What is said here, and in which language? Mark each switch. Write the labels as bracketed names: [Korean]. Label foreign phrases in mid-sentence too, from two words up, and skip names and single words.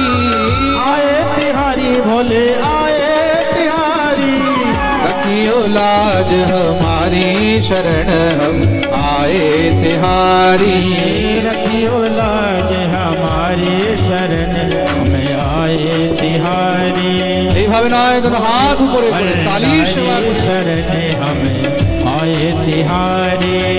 [Hindi] आए तिहारी भोले आए तिहारी, रखियो लाज हमारी शरण हम आए तिहारी, रखियो लाज हमारी शरण हमें आए तिहारी। [Bangla] এইভাবে নয়, দুটো হাত উপরে করে তালি সেবা করে [Hindi] शरण हमें आए तिहारी।